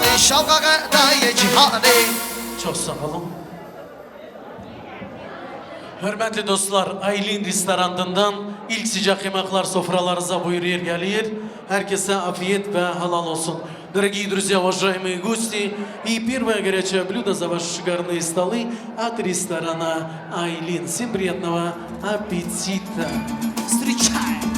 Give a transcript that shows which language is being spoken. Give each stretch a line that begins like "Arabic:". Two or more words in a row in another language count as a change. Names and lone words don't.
Turkish: şalgağa da cihane. Çok sağ olun. Hürmetli dostlar, Aylin restoranından ilk sıcak yemekler sofralarınıza buyuruyor geliyor. Herkese afiyet ve halal olsun.
Russian: Дорогие друзья, уважаемые гости, и первое горячее блюдо за ваши шикарные столы от ресторана Айлин. Всем приятного аппетита! Встречай!